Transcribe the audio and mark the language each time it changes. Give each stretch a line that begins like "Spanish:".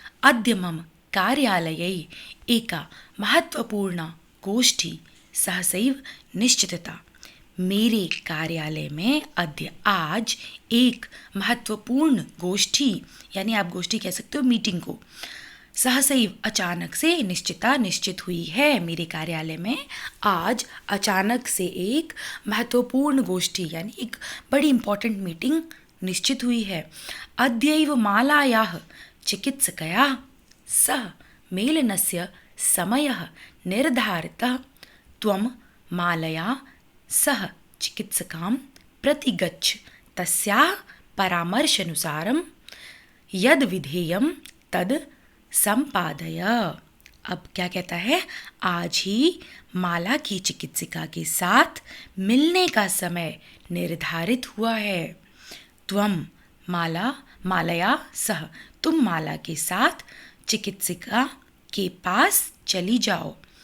Sanskrit: अद्य मम कार्यालये एका महत्वपूर्ण गोष्ठी सहसैव निश्चितता,
Hindi: मेरे कार्यालय में अद्य आज एक महत्वपूर्ण गोष्ठी, यानी आप गोष्ठी कह सकते हो मीटिंग को, सहसैव अचानक से, निश्चिता निश्चित हुई है, मेरे कार्यालय में आज अचानक से एक महत्वपूर्ण गोष्ठी यानी एक बड़ी इंपॉर्टेंट मीटिंग निश्चित हुई है।
Sanskrit: अद्यैव मालायाः चिकित्सकया सह मेलनस्य समयः निर्धारितः, त्वं मालया सह चिकित्सकां प्रतिगच्छ, तस्याः परामर्शानुसारं यद विधेयं तद संपादय।
Hindi: अब क्या कहता है, आज ही माला की चिकित्सिका के साथ मिलने का समय निर्धारित हुआ है।
Sanskrit: त्वं माला, मालया सह,
Hindi: तुम माला के साथ चिकित्सिका के पास चली जाओ।